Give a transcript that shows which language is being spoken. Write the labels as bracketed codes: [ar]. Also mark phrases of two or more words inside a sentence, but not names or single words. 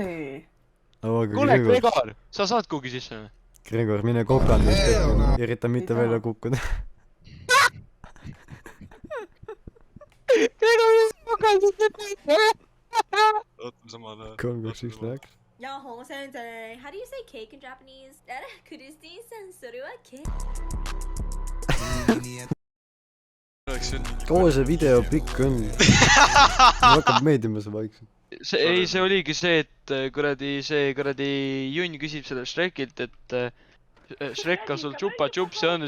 [et] Kuule, Gregor, sa saad kuhugi sisse? Gregor, mine kokandust, ürita mitte välja kukkuda. Gregor, mis kokandust mitte? Ootame samal ajal. 3-2-1 läheks. [ja] Yaho sensei. [en] How do you say cake in Japanese? Kuristi sensoru wa cake. [et] Kaua see video pikk on? Mul hakkab meeldima see vaikselt. Ei, see oligi see, et kuradi Junn küsib selle Shrekilt, et Shrek on sul tšupa-tšupsi on.